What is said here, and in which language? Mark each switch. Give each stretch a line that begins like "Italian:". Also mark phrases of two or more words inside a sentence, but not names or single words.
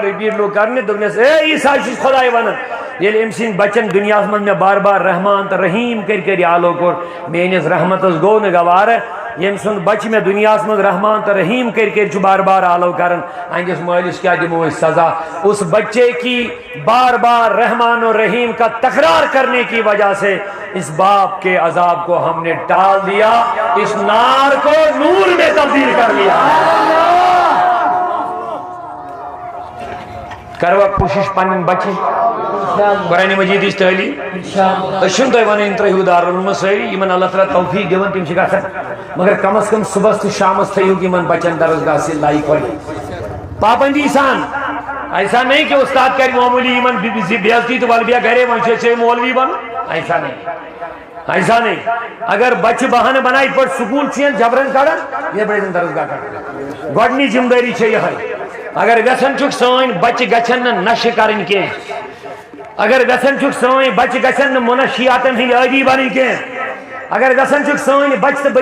Kashmiri: رِپیٖٹ لوگ کرنہِ دوٚپنس اے عیٖسیٰ چھُس خۄداے ونان ییٚلہِ أمۍ سٕنٛدۍ بچن دُنیاہس منٛز مےٚ بار بار رحمان تہٕ رحیٖم کٔرۍ کٔرۍ آلو کوٚر میٲنِس رحمتس گوٚو نہٕ گوارٕ ییٚمہِ سُنٛد بچہِ مےٚ دُنیاہس منٛز رحمان تہٕ رحیٖم کٔرۍ کٔرۍ چھُ بار بار آلو کران اہنٛدِس مٲلِس کیٛاہ دِمو أسۍ سزا
Urdu: اس بچے کی بار بار رحمان و رحیم کا تکرار کرنے کی وجہ سے اس باپ کے عذاب کو ہم نے ٹال دیا اس نار کو نور میں تبدیل کر لیا
Kashmiri: کروا کوشش پنٕنۍ بچن قرآن مجیدٕچ تعلیٖم أسۍ چھِنہٕ تۄہہِ وَنان ترٛٲیِو دارالعلوٗم منٛز سٲری یِمن اللہ تعالیٰ توفیٖق دِوان تِم چھِ گژھان مگر کم از کم صبحس تہٕ شامس تھٲیِو یِمن بچن درسگاہ سے لایق وۄنۍ پابندی سان
Urdu: ایسا نہیں
Kashmiri: کہ استاد کرِ معموٗلی یِمن بے عزتی تہٕ ولہٕ بیٚہہ گرے وۄنۍ چھُ ژےٚ مولوی بنُن
Urdu: ایسا نہیں
Kashmiri: اگر بچہِ بہانہٕ بنایہِ یِتھ پٲٹھۍ سکوٗل چھِ ییٚلہِ جبرن کڑان یہِ پڑھن درسگاہ کڑان گۄڈنِچ ذمہٕ دٲری چھےٚ یِہے اگر یژھان چھُکھ سٲنۍ بچہِ گژھن نہٕ نشہٕ کرٕنۍ کینٛہہ اگر یژھان چھُکھ سٲنۍ بچہِ گژھن نہٕ منشیاتن ہٕنٛدۍ عٲدی بنٕنۍ کینٛہہ اگر یژھان چھُکھ سٲنۍ بچہِ تہٕ